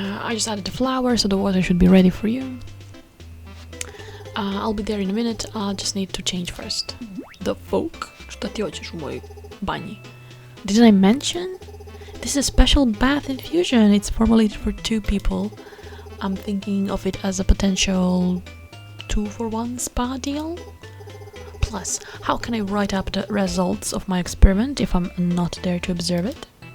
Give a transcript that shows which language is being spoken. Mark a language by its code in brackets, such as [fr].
[en] I just added the flower, so the water should be ready for you. I'll be there in a minute. I'll just need to change first. The fuck? [sr] Šta ti hoćeš u mojoj banji? [en] Didn't I mention? This is a special bath infusion. It's formulated for 2 people. I'm thinking of it as a potential 2-for-1 spa deal. Plus, how can I write up the results of my experiment if I'm not there to observe it?